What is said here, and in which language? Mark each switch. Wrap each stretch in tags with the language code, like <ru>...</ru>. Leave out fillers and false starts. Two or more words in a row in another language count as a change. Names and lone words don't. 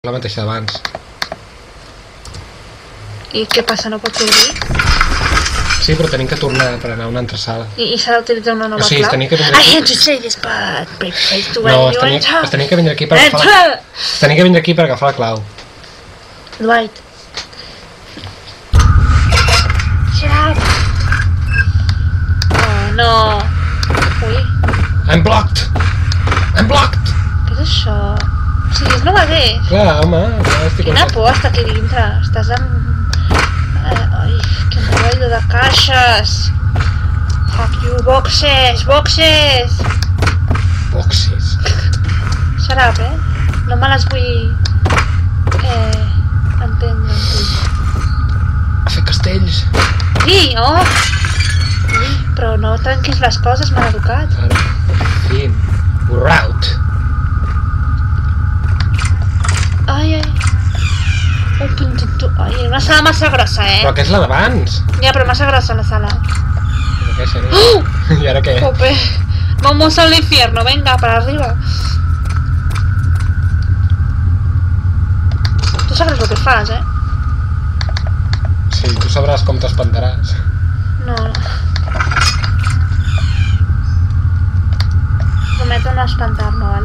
<ca>La mateixa d'abans. I què passa, no pots obrir? Sí, però tenim que tornar per anar a una altra sala. I s'ha d'utilitzar una nova O sigui, clau? tenia que vindre I aquí.</ca> <en>had to say this, but please to</en> <ca>No,</ca> <en>when you enter.</en> <ca>es tenia que vindre aquí per agafar la... Tenia que vindre aquí per agafar la clau.</ca> <en>Dwight. Shut up.</en> <ca>Oh, no. Ui,</ca> <en>I'm blocked! I'm blocked!</en> <ca>què és això? O sigui, és novedor. Clar, home, ja estic Quina content. por està aquí dintre. Estàs amb... Ai, que rotllo de caixes.</ca> <en>Fuck you, boxes, boxes. Boxes. Shut up,</en> <ca>no me les vull... entendre amb tu. A fer castells. Sí, oh! Ui, però no tanquis les coses, mal educat. Ara, fin. Route. Ai, ai.</ca> <es>Un puntito.</es> <ca>Ai, una sala massa grossa, Però aquesta és la d'abans. Ja, però massa grossa la sala. Però què serà? I ara què? Jope.</ca> <es>Vamos al infierno, venga, para arriba.</es> <ca>Tu sabràs el que fas, Sí, tu sabràs com t'espantaràs. No. Prometo no espantar-me, ¿vale?</ca>